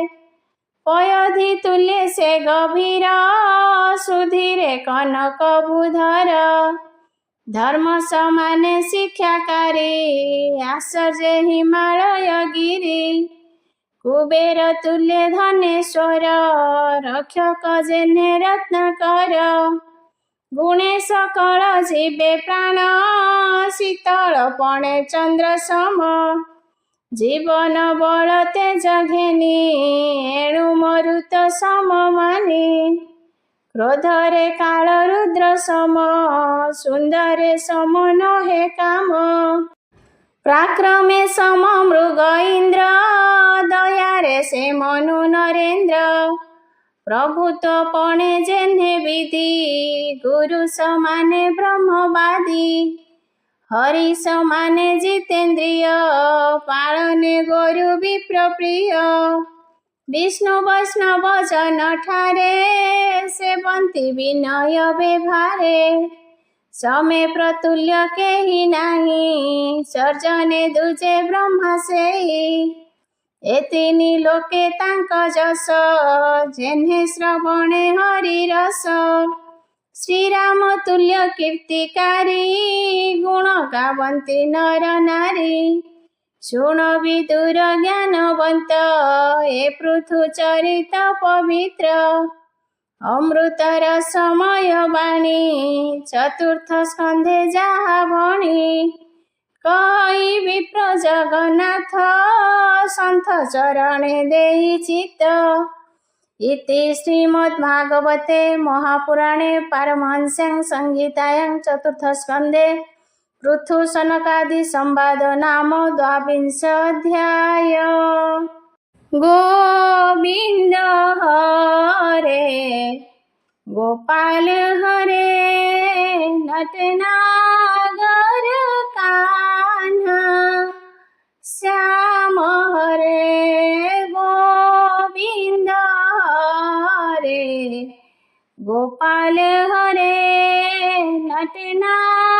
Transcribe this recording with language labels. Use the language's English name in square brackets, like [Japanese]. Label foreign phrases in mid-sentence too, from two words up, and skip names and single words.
[Odia] ପୟୋଧି ତୁଲ୍ୟ ସେ ଗଭୀର, ସୁଧୀରେ କନକ ବୁଧର। ଧର୍ମ ସମାନେ ଶିକ୍ଷାକାରୀ, ଆଶ୍ଚର୍ଯ୍ୟ ହିମାଳୟ ଗିରି। କୁବେର ତୁଲ୍ୟ ଧନେଶ୍ୱର, ରକ୍ଷକ ଯେହ୍ନେ ରତ୍ନାକର। ଗୁଣେ ସକଳ ଜୀବେ ପ୍ରାଣ ଶୀତଳ ପଣେ ଚନ୍ଦ୍ର ସମ ଜୀବନ ବଳ ତେଜ ଘେନି ଏଣୁ ମରୁତ ସମ ମାନି କ୍ରୋଧରେ କାଳ ରୁଦ୍ର ସମ ସୁନ୍ଦରେ ସମ ନହେ କାମ ପରାକ୍ରମେ ସମ ମୃଗ ଇନ୍ଦ୍ର ଦୟାରେ ସେ ମନୁ ନରେନ୍ଦ୍ର ପ୍ରଭୁତ୍ୱ ପଣେ ଯେହ୍ନେ ବିଧି ଗୁରୁ ସମାନେ ବ୍ରହ୍ମବାଦୀ ହରି ସମାନେ ଜିତେନ୍ଦ୍ରିୟ ପାଳନେ ଗୋରୁ ବିପ୍ର ପ୍ରିୟ ବିଷ୍ଣୁ ବୈଷ୍ଣବ ଜନ ଠାରେ ସେବନ୍ତି ବିନୟ ବ୍ୟବହାରେ ସମେ ପ୍ରତୁଲ୍ୟ କେହି ନାହି ସର୍ଜନେ ଦୁଜେ ବ୍ରହ୍ମା ସେଇ ଏତିନି ଲୋକେ ତାଙ୍କ ଜସ ଯେହ୍ନେ ଶ୍ରବଣେ ହରି ରସ ଶ୍ରୀରାମ ତୁଲ୍ୟ କୀର୍ତ୍ତିକାରୀ ଗୁଣ ଗାବନ୍ତି ନର ନାରୀ ଶୁଣ ବିଦୁର ଜ୍ଞାନବନ୍ତ ଏ ପୃଥୁ ଚରିତ ପବିତ୍ର ଅମୃତର ସମୟ ବାଣୀ ଚତୁର୍ଥ ସ୍କନ୍ଧେ ଯହା ଭଣି କହି ବିପ୍ର ଜଗନ୍ନାଥ ସନ୍ତ ଚରଣେ ଦେହି ଚିତ୍ତ [Sanskrit] इति श्रीमद्भागवते महापुराणे पारमहंस्यां संहितायां चतुर्थ स्कंधे पृथु सनकादि संवाद नाम द्वाविंशोऽध्याय। [Hindi] गोविंद हरे गोपाल हरे नटनागर कान्हा श्याम हरे गोविंद हरे गोपाल हरे नटनागर